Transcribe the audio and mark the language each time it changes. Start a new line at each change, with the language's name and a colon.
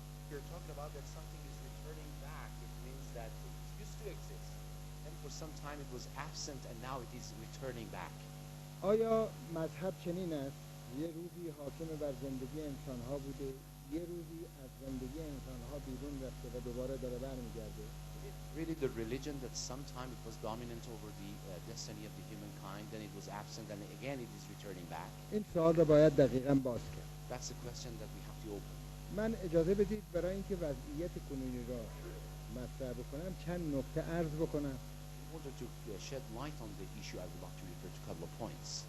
English: You're talking about that something is returning back, it means that it used to exist, and for some time it was absent, and now it is returning back.
Persian: آیا مذهب چنین است؟ یه روزی حاکم بر زندگی انسان‌ها بوده، یه روزی از زندگی انسان‌ها بیرون رفته و دوباره داره برمیگرده؟
English: Is it really the religion that sometime it was dominant over the destiny of the humankind, then it was absent, and again it is returning back?
Persian: این سوال را باید دقیقاً باز کرد.
English: That's the question that we have to open.
Persian: من اجازه بدید برای اینکه وضعیت کنونی را مطرح بکنم چند نکته عرض بکنم.
English: In order to shed light on the issue, I would like to refer to a couple of points.